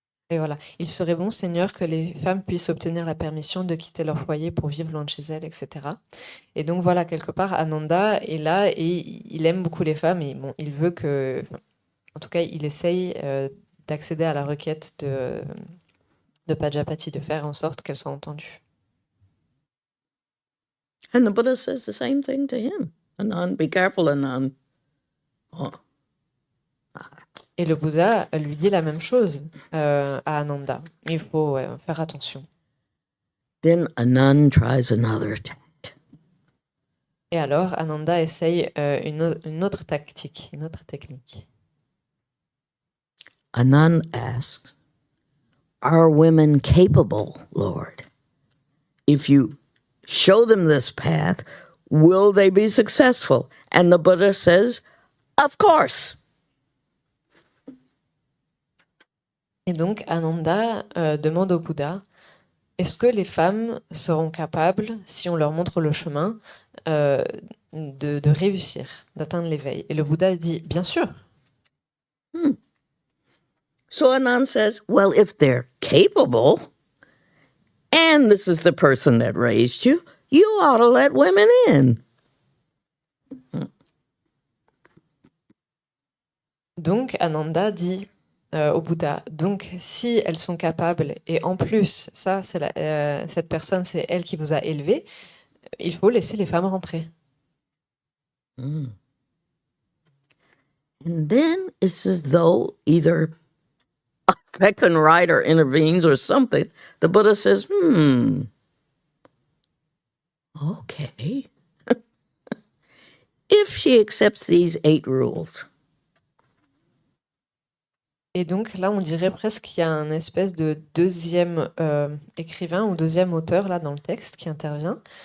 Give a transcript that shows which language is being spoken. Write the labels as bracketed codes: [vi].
[fr] Et voilà, il serait bon, Seigneur, que les femmes puissent obtenir la permission de quitter leur foyer pour vivre loin de chez elles, etc. Et donc voilà, quelque part, Ananda est là et il aime beaucoup les femmes. Et bon, il veut que, en tout cas, il essaye d'accéder à la requête de Pajapati, de faire en sorte qu'elle soit entendue. [en] And the Buddha says the same thing to him. Anand, be careful, Anand. Oh. [fr] Et le Bouddha lui dit la même chose à Ananda. Il faut faire attention. [en] Then Anand tries another tact. [fr] Et alors, Ananda essaye une autre tactique, une autre technique. [en] Anand asks, "Are women capable, Lord? If you show them this path, will they be successful?" And the Buddha says, "Of course." [fr] Et donc, Ananda demande au Bouddha, est-ce que les femmes seront capables, si on leur montre le chemin, de réussir, d'atteindre l'éveil? Et le Bouddha dit, bien sûr. [en] So Anand says, well, if they're capable, and this is the person that raised you, you ought to let women in. [fr] Donc, Ananda dit au Bouddha, donc si elles sont capables, et en plus, ça, c'est cette personne, c'est elle qui vous a élevé, il faut laisser les femmes rentrer. [en] And then it's as though either a second rider intervenes or something. The Buddha says, okay. If she accepts these 8 rules. [fr] Et donc là, on dirait presque qu'il y a un espèce de deuxième écrivain ou deuxième auteur là dans le texte qui intervient.